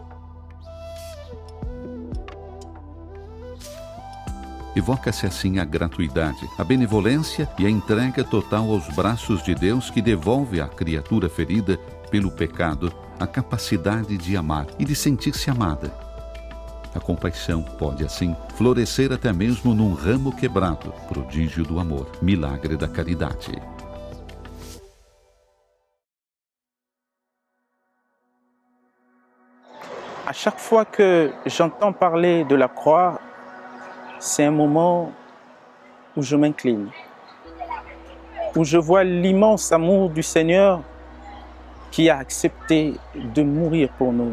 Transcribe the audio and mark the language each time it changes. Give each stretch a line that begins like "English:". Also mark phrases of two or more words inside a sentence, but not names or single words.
Portuguese: Evoca-se assim a gratuidade, a benevolência e a entrega total aos braços de Deus que devolve à criatura ferida pelo pecado a capacidade de amar e de sentir-se amada. A compaixão pode, assim, florescer até mesmo num ramo quebrado, prodígio do amor, milagre da caridade.
French: À chaque fois que j'entends parler de la croix, c'est un moment où je m'incline, où je vois l'immense amour du Seigneur qui a accepté de mourir pour nous.